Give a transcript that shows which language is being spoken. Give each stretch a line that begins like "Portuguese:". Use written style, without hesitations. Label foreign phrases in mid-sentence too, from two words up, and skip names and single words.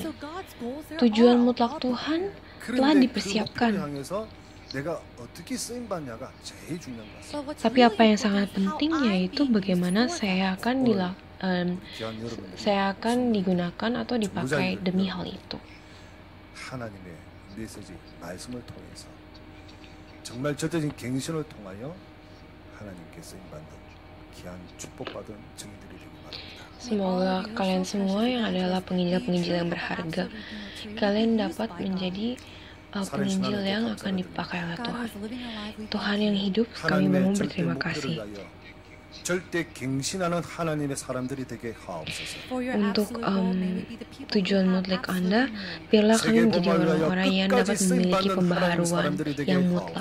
Indonesian: Tujuan mutlak Tuhan telah dipersiapkan. Tapi apa yang sangat penting yaitu bagaimana saya akan digunakan atau dipakai demi hal itu.
Korean: 정말 절대적인 갱신을 통하여 하나님께 쓰임받는 귀한 축복받은 증인들이 되길 바랍니다.
Indonesian: Semoga kalian semua yang adalah penginjil-penginjil yang berharga, kalian dapat menjadi penginjil yang akan dipakai oleh Tuhan. Tuhan yang hidup, kami mau berterima kasih. Untuk tujuan mutlak Anda, biarlah kami menjadi orang-orang yang dapat memiliki pembaharuan yang mutlak.